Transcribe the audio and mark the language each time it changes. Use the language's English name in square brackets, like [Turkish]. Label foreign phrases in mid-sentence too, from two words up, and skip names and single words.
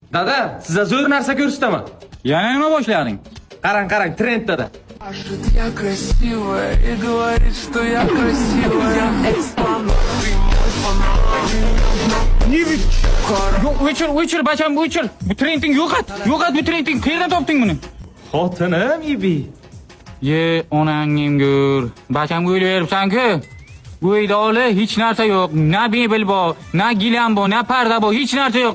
[Uzbek] Dada, size zo'r narsa ko'rsataman. Yana nima boshlading? Qarang, trend dada. [Russian] Я красивая и говорит, что я красивая. Экспонат, ты мой фанат. [Uzbek] O'chir, bacham, o'chir. Bu trending yo'qot, bu trending. Qayerdan topding buni? Xotinim Ibi. Ye, onangning gör. Bacham o'ylayapsan-ku. Bu uyda hech narsa yo'q. Na mebel bor, na gilam bor, na parda bor, hech narsa yo'q.